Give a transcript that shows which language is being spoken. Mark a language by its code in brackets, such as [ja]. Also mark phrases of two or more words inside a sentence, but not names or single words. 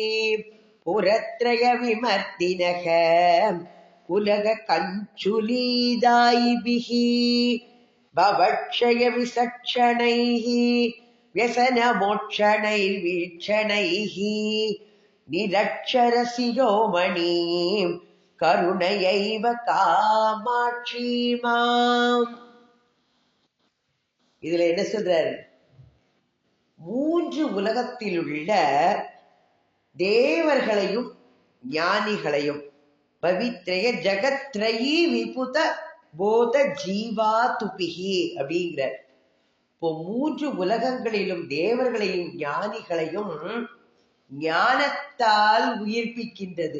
[sa] पुरत्रय विमर्दिनः कुलग कञ्चुलीदायिभिः भवक्षय विसक्षणैः व्यसन मोक्षणैर्वीक्षणैः निरक्षर शिरोमणिं करुणयैव कामाक्षी माम्. [ta] இதுல என்ன சொல்றாரு, மூன்று உலகத்தில் உள்ள தேவர்களையும் ஞானிகளையும் [sa] पवित्रय जगत्रयी विबुध बोध जीवा तुभिः [ta] அப்படிங்கிற, இப்போ மூன்று உலகங்களிலும் தேவர்களையும் ஞானிகளையும் ஞானத்தால் உயிர்ப்பிக்கின்றது.